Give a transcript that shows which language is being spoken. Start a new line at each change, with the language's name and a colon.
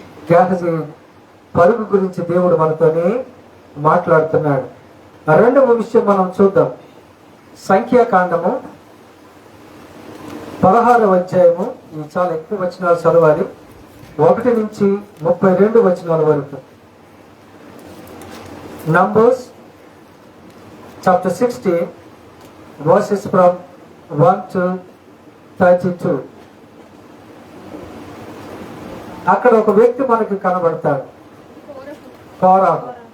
Telugu: Gehazi పరుగు గురించి దేవుడు మనతోనే మాట్లాడుతున్నాడు. రెండవ విషయం మనం చూద్దాం. సంఖ్యాకాండము 16వ అధ్యాయము. ఇది చాలా ఎక్కువ వచనాలు చదవాలి, 1 నుంచి 32 వచనాల వరకు.
English: Numbers chapter 16 verses from 1 to 32.
Telugu: అక్కడ ఒక వ్యక్తి మనకి కనబడతాడు, కోరాహు.